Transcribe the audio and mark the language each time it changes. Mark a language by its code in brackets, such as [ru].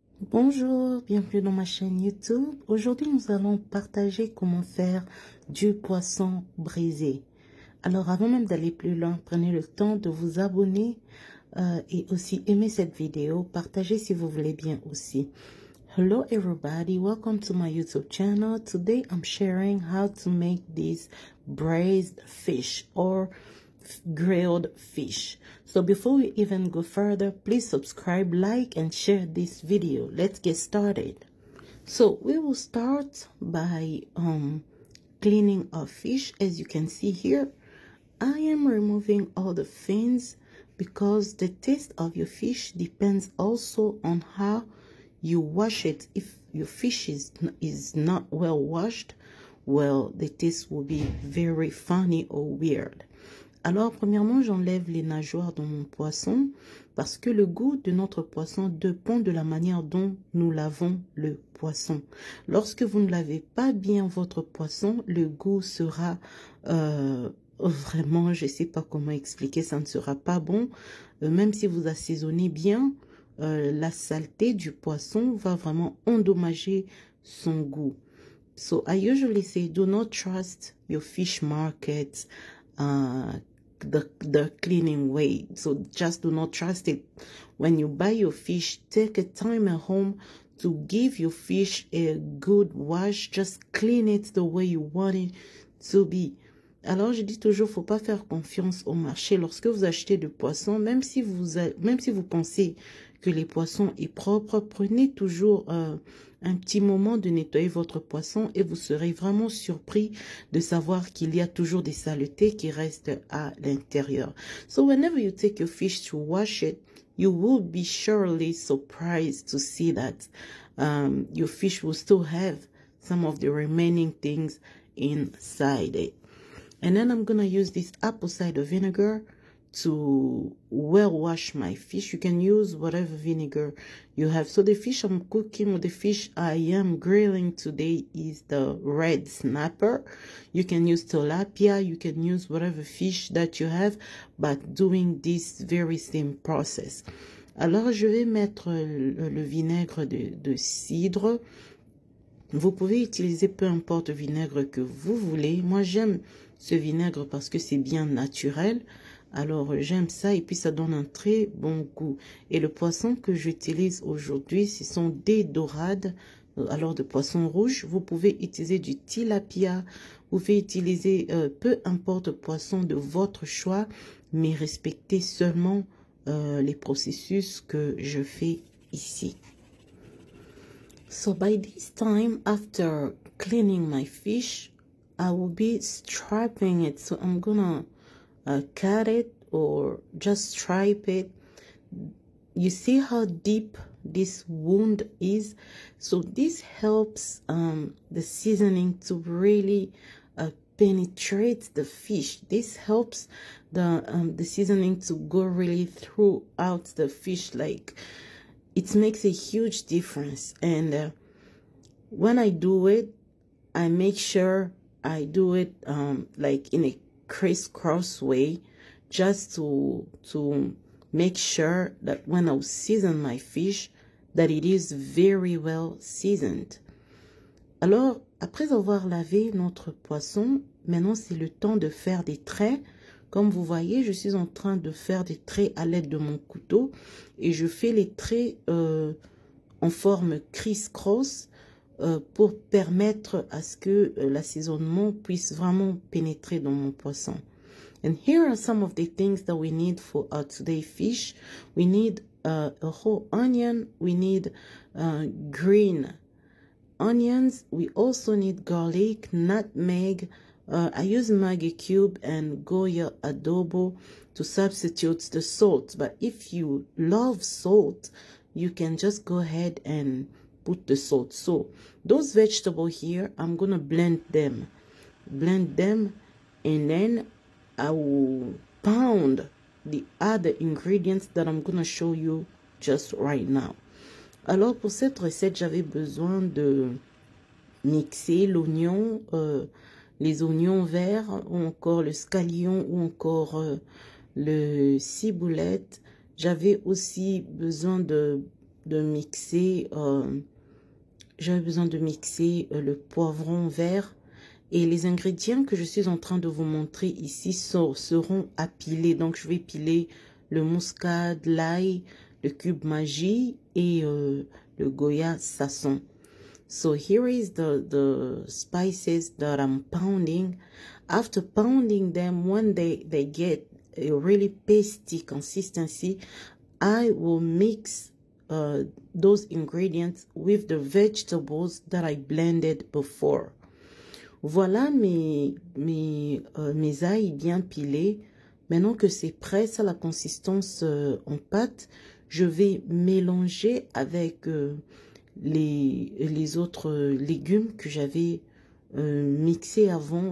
[fr] Bonjour, bienvenue dans ma chaîne YouTube. Aujourd'hui, nous allons partager comment faire du poisson brisé. Alors, avant même d'aller plus loin, prenez le temps de vous abonner et aussi aimer cette vidéo. Partagez si vous voulez bien aussi. [en] Hello everybody, welcome to my YouTube channel. Today, I'm sharing how to make this braised fish or grilled fish. So before we even go further, please subscribe, like, and share this video. Let's get started. So we will start by cleaning our fish. As you can see here, I am removing all the fins because the taste of your fish depends also on how you wash it. If your fish is not well washed, well, the taste will be very funny or weird. [fr] Alors, premièrement, j'enlève les nageoires de mon poisson parce que le goût de notre poisson dépend de la manière dont nous lavons le poisson. Lorsque vous ne lavez pas bien votre poisson, le goût sera vraiment, je ne sais pas comment expliquer, ça ne sera pas bon. Même si vous assaisonnez bien, la saleté du poisson va vraiment endommager son goût. [en] So, I usually say, do not trust your fish market the cleaning way. So just do not trust it. When you buy your fish, take a time at home to give your fish a good wash. Just clean it the way you want it to be. [fr] Alors, je dis toujours, faut pas faire confiance au marché. Lorsque vous achetez du poisson, même si vous pensez que les poissons est propre, prenez toujours un petit moment de nettoyer votre poisson et vous serez vraiment surpris de savoir qu'il y a toujours des saletés qui restent à l'intérieur. [en] So whenever you take your fish to wash it, you will be surely surprised to see that your fish will still have some of the remaining things inside it. And then I'm going to use this apple cider vinegar to well wash my fish. You can use whatever vinegar you have. So the fish I'm cooking, or the fish I am grilling today, is the red snapper. You can use tilapia, you can use whatever fish that you have, but doing this very same process. [fr] Alors je vais mettre le vinaigre de cidre. Vous pouvez utiliser peu importe le vinaigre que vous voulez. Moi j'aime ce vinaigre parce que c'est bien naturel. Alors, j'aime ça et puis ça donne un très bon goût. Et le poisson que j'utilise aujourd'hui, ce sont des dorades, alors de poisson rouge. Vous pouvez utiliser du tilapia, vous pouvez utiliser peu importe le poisson de votre choix, mais respectez seulement les processus que je fais ici. [en] So, by this time, after cleaning my fish, I will be striping it. So, I'm gonna cut it or just stripe it. You see how deep this wound is? So this helps the seasoning to really penetrate the fish. This helps the seasoning to go really throughout the fish. Like, it makes a huge difference. And when I do it, I make sure I do it like in a crisscross way, just to make sure that when I season my fish, that it is very well seasoned. [fr] Alors, après avoir lavé notre poisson, maintenant c'est le temps de faire des traits. Comme vous voyez, je suis en train de faire des traits à l'aide de mon couteau et je fais les traits en forme criss-cross pour permettre à ce que l'assaisonnement puisse vraiment pénétrer dans mon poisson. [en] And here are some of the things that we need for our today fish. We need a whole onion. We need green onions. We also need garlic, nutmeg. I use Maggi cube and Goya adobo to substitute the salt. But if you love salt, you can just go ahead and put the salt. So those vegetables here, I'm gonna blend them, and then I will pound the other ingredients that I'm gonna show you just right now. [fr] Alors pour cette recette, j'avais besoin de mixer l'oignon, les oignons verts, ou encore le scallion, ou encore le ciboulette. J'avais aussi besoin de mixer, le poivron vert. Et les ingrédients que je suis en train de vous montrer ici seront à piler. Donc, je vais piler le muscade, l'ail, le cube magie et le goya sasson. [en] So here is the spices that I'm pounding. After pounding them, when they get a really pasty consistency, I will mix those ingredients with the vegetables that I blended before. [fr] Voilà mes ails bien pilés. Maintenant que c'est prêt, ça la consistance en pâte, je vais mélanger avec les autres légumes que j'avais mixés avant.